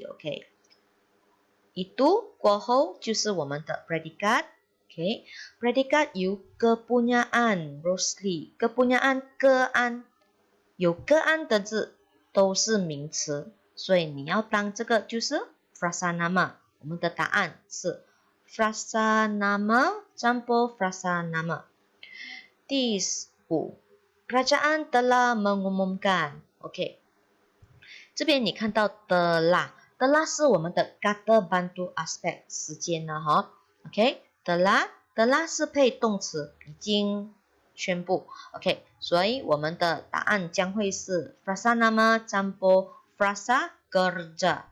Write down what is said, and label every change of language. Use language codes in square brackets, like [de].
[zh] OK， itu 过后就是我们的 predikat。 OK， predikat 由 kepunyaan Rosli， kepunyaan kean，有个案的字都是名词，所以你要当这个就是 frasa nama。我们的答案是 frasa nama campur frasa nama。 [ms] 第五 kerajaan telah mengumumkan。 [zh] OK， 这边你看到telah， telah 是我们的 kata bantu aspek 时间了哈。 OK， telah 是配动词，已经宣布 ，OK， 所以我们的答案将会是 frasa nama campur frasa kerja。